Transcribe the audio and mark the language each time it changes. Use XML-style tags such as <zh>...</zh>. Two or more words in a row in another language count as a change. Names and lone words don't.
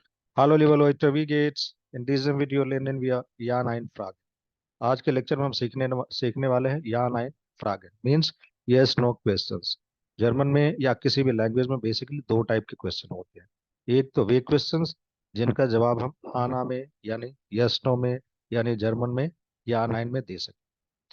<de>Hallo liebe Leute, wie geht's? In diesem Video lernen wir Ja Nein Fragen।</de> <hi>आज के लेक्चर में हम सीखने वाले हैं</hi> <de>Ja Nein Fragen</de> <en>means yes no questions.</en> <hi>जर्मन में या किसी भी लैंग्वेज में बेसिकली दो टाइप के क्वेश्चन होते हैं। एक तो वे क्वेश्चंस जिनका जवाब हम हाँ ना में यानी</hi> <en>yes no</en> <hi>में यानी जर्मन में</hi> <de>ja nein</de> <hi>में दे सकते।</hi>